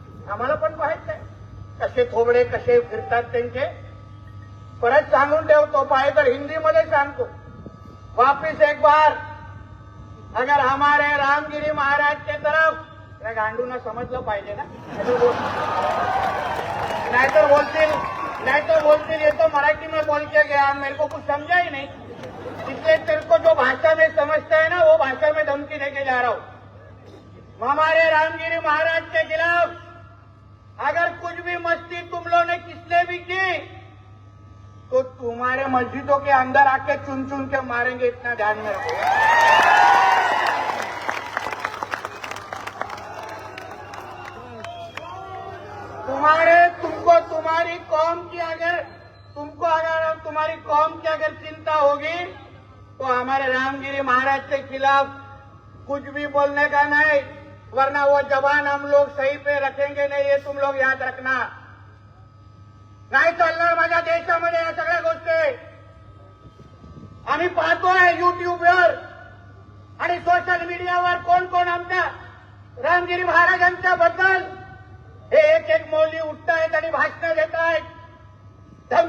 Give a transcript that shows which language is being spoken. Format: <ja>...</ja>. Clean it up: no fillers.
<mr>आम्हाला पण पाहायचंय कसे थोबडे कसे फिरतात त्यांचे. परत सांगून ठेवतो, पाहिजे तर हिंदीमध्ये सांगतो,</mr> <hi>वापिस एक बार अगर हमारे रामगिरी महाराज के तरफ,</hi> <mr>या गांडूंना समजलं पाहिजे ना. नाहीतर बोलतील</mr> <hi>ये तो मराठी में बोल के गया, मेरे को कुछ समझा ही नहीं, इसलिए तेरे को जो भाषा में समझता है ना वो भाषा में धमकी देके जा रहा हूं. हमारे रामगिरी महाराज के खिलाफ अगर कुछ भी मस्ती तुम लोगों ने किसने भी की तो तुम्हारे मस्जिदों के अंदर आके चुन चुन के मारेंगे, इतना ध्यान में रखो. तुमको तुम्हारी कौम की अगर चिंता होगी तो हमारे रामगिरी महाराज के खिलाफ कुछ भी बोलने का नहीं, वरना वो जबान हम लोग सही पे रखेंगे नहीं, ये तुम लोग याद रखना.</hi> <mr>नाही चालणार माझ्या देशामध्ये या सगळ्या गोष्टी. आम्ही पाहतोय युट्यूबवर आणि सोशल मीडियावर कोण कोण आमच्या रामगिरी महाराजांच्या बद्दल हे एक मौली उठतायत आणि भाषणं देत आहेत,</mr>